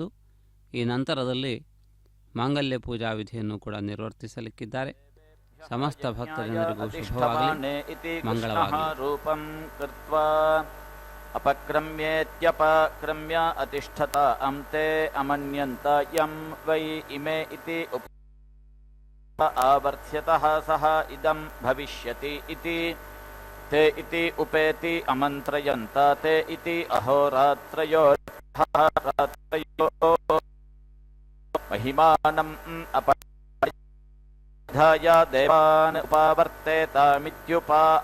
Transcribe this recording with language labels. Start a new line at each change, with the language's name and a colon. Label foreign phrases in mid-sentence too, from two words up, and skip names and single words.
Kannada: ಈ ನಂತರದಲ್ಲಿ ಮಾಂಗಲ್ಯ ಪೂಜಾ ವಿಧಿಯನ್ನು ಕೂಡ ನಿರ್ವರ್ತಿಸಲಿಕ್ಕಿದ್ದಾರೆ. ಸಮಸ್ತ ಭಕ್ತಜನರಿಗೂ ಶುಭವಾಗಲಿ, ಮಂಗಳವಾಗಲಿ.
Sanskrit: ಅಪಕ್ರಮ್ಯೇತ್ಯಪಕ್ರಮ್ಯ ಅತಿಷ್ಠತ ಅಂತೆ ಅಮನ್ಯಂತ ಯಂ ವೈ ಇಮೆ ಇತಿ ಆವರ್ತ್ಯತಃ ಸಹ ಇದಂ ಭವಿಷ್ಯತಿ ಇತಿ ते इति उपेति अमन्त्रयन्त ते इति अहोरात्रयो महिमानम् अपधाय देवान् उपावर्तेतामित्युपा